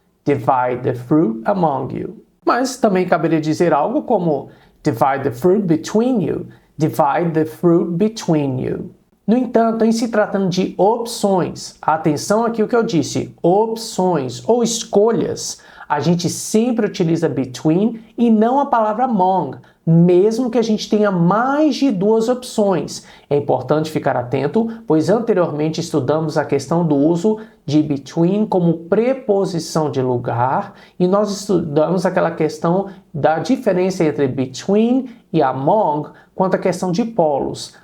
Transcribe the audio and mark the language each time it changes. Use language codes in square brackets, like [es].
[en] Divide the fruit among you. [pt] Mas também caberia dizer algo como [en] divide the fruit between you. Divide the fruit between you. [pt] No entanto, em se tratando de opções, atenção aqui o que eu disse, opções ou escolhas, a gente sempre utiliza between e não a palavra among. mesmo que a gente tenha mais de duas opções. É importante ficar atento, pois anteriormente estudamos a questão do uso de between como preposição de lugar e nós estudamos aquela questão da diferença entre between e among quanto à questão de polos.